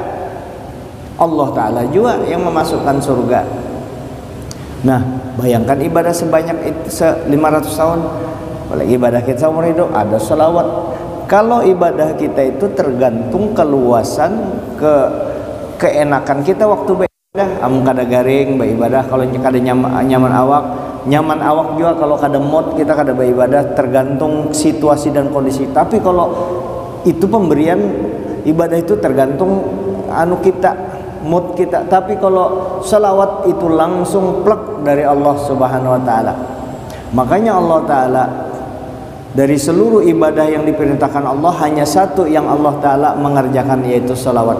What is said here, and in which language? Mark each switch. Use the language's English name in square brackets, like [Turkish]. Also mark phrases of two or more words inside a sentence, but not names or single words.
[Indonesian] Allah Ta'ala juga yang memasukkan surga. Nah, bayangkan ibadah sebanyak itu 500 tahun, apalagi ibadah kita seumur hidup, ada selawat. Kalau ibadah kita itu tergantung keluasan, keenakan kita waktu beribadah. [Banjar] Amun kada garing beribadah, kalau kada nyaman awak juga. Kalau kada mood kita kada beribadah, tergantung situasi dan kondisi. [Indonesian] Tapi kalau itu pemberian ibadah itu tergantung kita, mood kita. Tapi kalau salawat itu langsung plek dari Allah [Arabic] سبحانه وتعالى. [Indonesian] Makanya Allah Ta'ala dari seluruh ibadah yang diperintahkan Allah, hanya satu yang Allah Ta'ala mengerjakan, yaitu salawat.